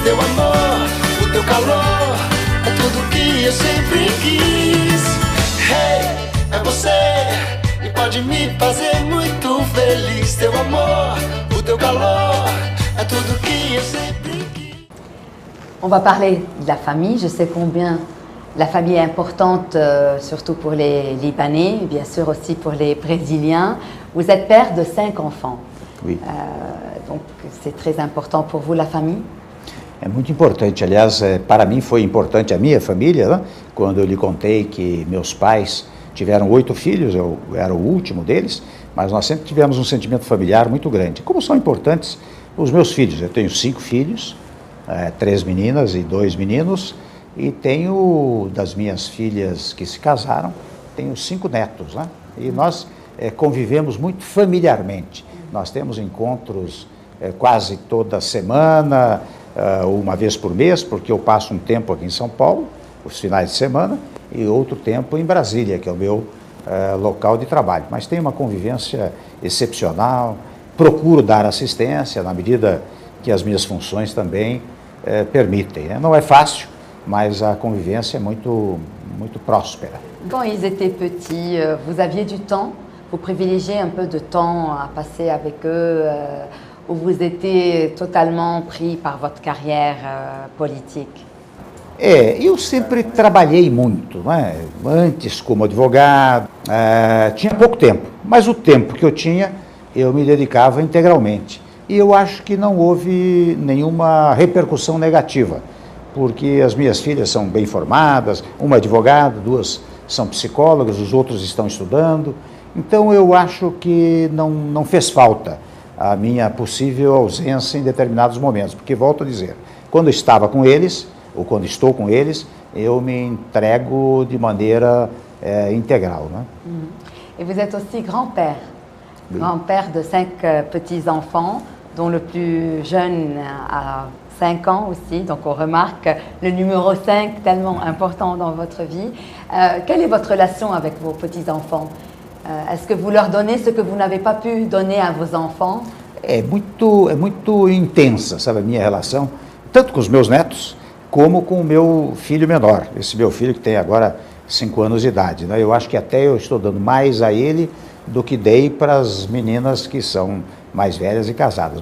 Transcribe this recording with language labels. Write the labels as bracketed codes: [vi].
[pt] Teu amor, o teu calor, é tudo que eu sempre quis. Hey, é você, e pode me fazer muito feliz. Teu amor, o teu calor, é tudo que eu sempre quis. [fr] On va parler de la famille. Je sais combien La famille est importante, surtout pour les Libanais, bien sûr aussi pour les Brésiliens. Vous êtes père de 5 enfants. Oui. Donc c'est très important pour vous, la famille? [pt] É muito importante. Aliás, para mim foi importante a minha família, né? Quando eu lhe contei que meus pais tiveram 8 filhos, eu era o último deles, mas nós sempre tivemos um sentimento familiar muito grande. Como são importantes os meus filhos? Eu tenho 5 filhos, 3 meninas e 2 meninos, e tenho, das minhas filhas que se casaram, tenho 5 netos, né? E nós convivemos muito familiarmente. Nós temos encontros quase toda semana, uma vez por mês, porque eu passo um tempo aqui em São Paulo, os finais de semana, e outro tempo em Brasília, que é o meu local de trabalho. Mas tem uma convivência excepcional, procuro dar assistência na medida que as minhas funções também permitem, né? Não é fácil, mas a convivência é muito próspera. [fr] Quand ils étaient petits, vous aviez du temps? Vous privilégiez un peu de temps à passer avec eux, ou vous étiez totalement pris par votre carrière politique? [pt] Eu sempre trabalhei muito, né? Antes como advogado, tinha pouco tempo, mas o tempo que eu tinha, eu me dedicava integralmente. E eu acho que não houve nenhuma repercussão negativa, porque as minhas filhas são bem formadas, uma é advogada, 2 são psicólogas, os outros estão estudando. Então eu acho que não fez falta a minha possível ausência em determinados momentos, porque volto a dizer, quando eu estava com eles, ou quando estou com eles, eu me entrego de maneira integral, né? [fr] Et vous êtes aussi grand-père, oui. Grand-père de 5 petits-enfants, dont le plus jeune a 5 ans aussi, donc on remarque le numéro 5 tellement important dans votre vie. Quelle est votre relation avec vos petits-enfants? Est-ce que vous leur donnez ce que vous n'avez pas pu donner à vos enfants? [pt] É muito intensa, sabe, a minha relação, tanto com os meus netos, como com o meu filho menor, esse meu filho que tem agora 5 anos de idade, né? Eu acho que até eu estou dando mais a ele do que dei para as meninas que são mais velhas e casadas.